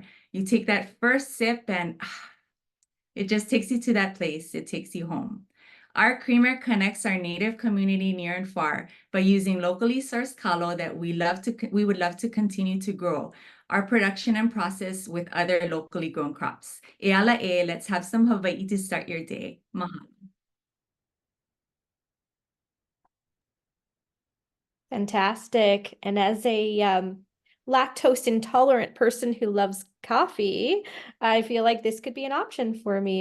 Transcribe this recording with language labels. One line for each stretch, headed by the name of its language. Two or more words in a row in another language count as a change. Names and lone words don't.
English: You take that first sip and it just takes you to that place. It takes you home. Our creamer connects our Native community near and far by using locally sourced kalo that we would love to continue to grow our production and process with other locally grown crops.
Hawaiian: E ala e,
English: let's have some Hawaii to start your day. Mahalo. Fantastic. And as a lactose intolerant person who loves coffee, I feel like this could be an option for me.